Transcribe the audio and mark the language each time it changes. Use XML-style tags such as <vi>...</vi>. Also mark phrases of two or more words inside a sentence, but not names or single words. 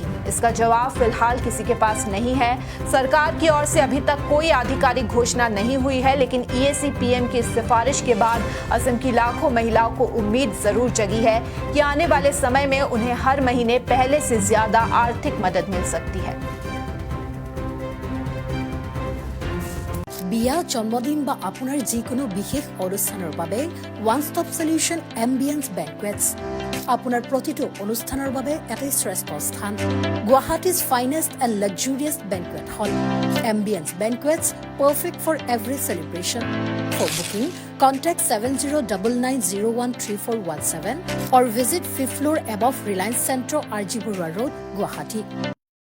<hi>इसका जवाब फिलहाल किसी के पास नहीं है। सरकार की ओर से अभी तक कोई आधिकारिक घोषणा नहीं हुई है, लेकिन ईएसी पीएम की सिफारिश के बाद असम की लाखों महिलाओं को उम्मीद जरूर जगी है कि आने वाले समय में उन्हें हर महीने पहले से ज्यादा आर्थिक मदद मिल सकती है।</hi> <as>বিয়া, জন্মদিন বা আপোনাৰ যিকোনো বিশেষ অনুষ্ঠানৰ বাবে</as> <en>one stop solution</en> <as>এম্বিয়েন্স বেংকুৱেটছ আপোনাৰ প্ৰতিটো অনুষ্ঠানৰ বাবে এটাই শ্ৰেষ্ঠ স্থান।</as> <en>Guwahati's finest and luxurious banquet hall. Ambience Banquets perfect for every celebration. for booking contact 7099013417 or visit 5th floor above Reliance Centro, RG Burwa Road, Guwahati.</en>